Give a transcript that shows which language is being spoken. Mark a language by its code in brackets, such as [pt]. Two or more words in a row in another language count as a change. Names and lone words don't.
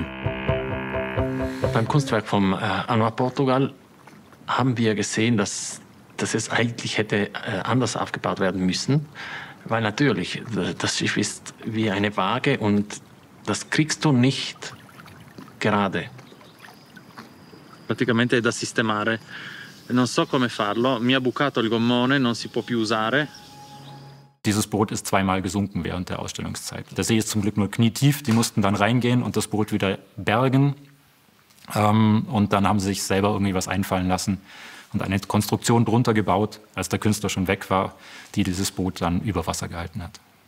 [de] Beim Kunstwerk vom Anouar Portugal haben wir gesehen, dass es eigentlich hätte anders aufgebaut werden müssen. Weil natürlich, das Schiff ist wie eine Waage und das kriegst du nicht gerade. [it] Praticamente è da sistemare. Non so come farlo. Mi ha bucato il gommone, non si può più usare. [de] Dieses Boot ist 2-mal gesunken während der Ausstellungszeit. Der See ist zum Glück nur knietief. Die mussten dann reingehen und das Boot wieder bergen. Und dann haben sie sich selber irgendwie was einfallen lassen und eine Konstruktion drunter gebaut, als der Künstler schon weg war, die dieses Boot dann über Wasser gehalten hat.